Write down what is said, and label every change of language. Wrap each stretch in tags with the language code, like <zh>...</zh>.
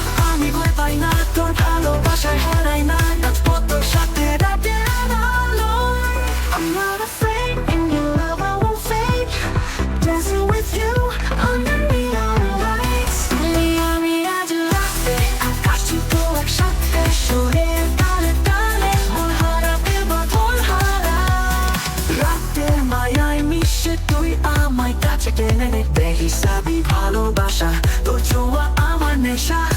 <bn>আমি ভয় পাই না তোর ভালোবাসায়, হারাই না রাজপথ তোর সাথে রাতের আলোয়।</bn> <en>I'm not afraid in your love, I won't fade, dancing with you under neon lights।</en> <bn>তুমি আমি আজ রাতে আকাশ ছুঁবো একসাথে, সুরের তালে তালে মন হারাবে বাঁধন হারা। রাতের মায়ায় মিশে তুই আমায় কাছে টেনে নে, বেহিসাবি ভালোবাসা তোর ছোঁয়া আমার নেশা।</bn>